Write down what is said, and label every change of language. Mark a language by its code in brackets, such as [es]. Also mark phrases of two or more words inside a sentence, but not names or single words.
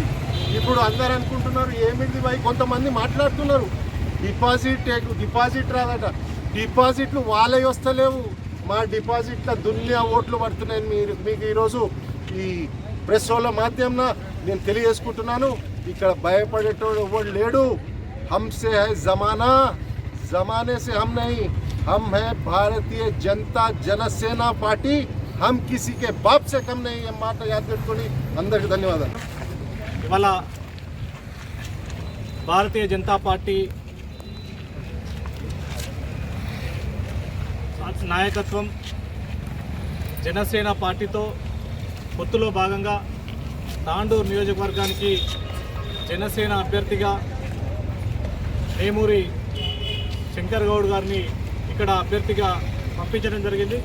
[te] ఇప్పుడు అందరు అనుకుంటున్నారు ఏమిటి భయ్, కొంతమంది మాట్లాడుతున్నారు డిపాజిట్ రాదట. డిపాజిట్లు వాళ్ళే వస్తలేవు, మా డిపాజిట్ల దునియా ఓట్లు పడుతున్నాయి. మీకు ఈరోజు ఈ ప్రెస్ వాళ్ళ మాధ్యమన నేను తెలియజేసుకుంటున్నాను, ఇక్కడ భయపడేటోడు ఎవడు లేడు. [hi] हमसे है ज़माना, ज़माने से हम नहीं, हम हैं भारतीय जनता जनसेना पार्टी, हम किसी के बाप से कम नहीं. [te] మాట యాద్ పెట్టుకొని అందరికి ధన్యవాదాలు. ఇవాళ భారతీయ జనతా పార్టీ నాయకత్వం జనసేన పార్టీతో పొత్తులో భాగంగా తాండూరు నియోజకవర్గానికి జనసేన అభ్యర్థిగా నేమూరి శంకర్ గౌడ్ గారిని ఇక్కడ అభ్యర్థిగా పంపించడం జరిగింది.